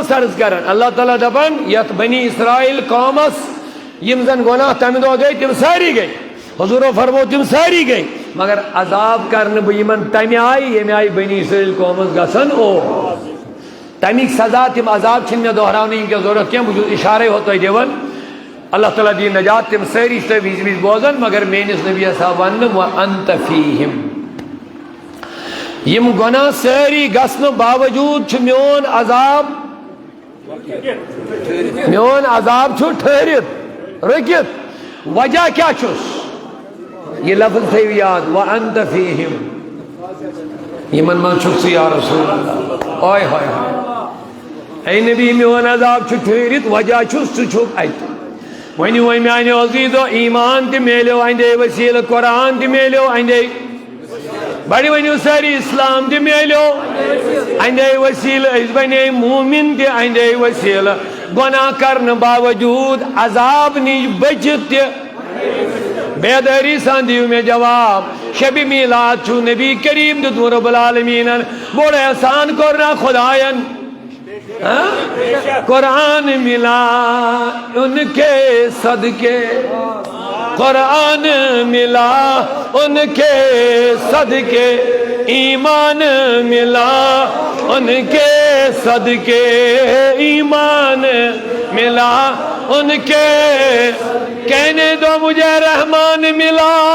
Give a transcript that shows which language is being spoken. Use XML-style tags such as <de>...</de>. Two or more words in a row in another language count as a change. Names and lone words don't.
<ks>اوسُس عرض کران اللہ تعالیٰ دپان یتھ بنی اسرائیل قومس یِم زن گۄناہ تمہِ دۄہ گٔے تِم سٲری گٔے حضوٗرو فرمو تِم سٲری گٔے مگر عذاب کرنہٕ بہٕ یِمن تمہِ آیہِ ییٚمہِ آیہِ بنی اسرائیل قومس گژھان اوس تمیُک سزا تِم عذاب چھِنہٕ مےٚ دۄہراونٕچ وٕنکٮ۪س ضروٗرت کینٛہہ بہٕ چھُس اِشارے ہوت تۄہہِ دِوان اللہ تعالیٰ دِیِن نجات تِم سٲری چھِ تۄہہِ وِزِ وِزِ بوزان مگر میٲنِس نبیَس آو وننہٕ</ks> <ar>وَأَنتَ فِيهِمْ</ar> <ks>یِم گۄناہ سٲری گژھنہٕ باوجوٗد چھُ میون عذاب چھُ ٹھہرِتھ رُکِتھ وجہ کیٛاہ چھُس یہ لفظ تھٲیِو یاد</ks> <ar>وَأَنتَ فِيهِمْ</ar> <ks>یِمن منٛز چھُکھ ژٕ</ks> <ar>یا رسول اللہ</ar> <ks>اوے ہوے ہوے اے نبی میون عذاب چھُ ٹھہرِتھ وجہ چھُس ژٕ چھُکھ اتہِ ؤنِو وۄنۍ میانیو عزیٖزو ایمان تہِ میلیو اندے وسیٖلہٕ قرآن تہِ میلیو اندے بڑِ ؤنِو سٲری اسلام تہِ میلیو اندے وسیٖلہٕ أسۍ بنے مومِن تہِ اندے وسیٖلہٕ گۄناہ کرنہٕ باوجوٗد عذاب نِش بٔچِتھ تہِ بیدٲری سان دِیِو مےٚ جواب شبِ میلاد چھُ نبی کریم دیُتمُت رب العالمیٖنن بوٚڑ احسان کوٚر نا خۄداین</ks> <ur>قرآن ملا ان کے صدقے قرآن ملا ان کے صدقے ایمان ملا ان کے صدقے ایمان ملا ان کے کہنے دو مجھے رحمان ملا</ur>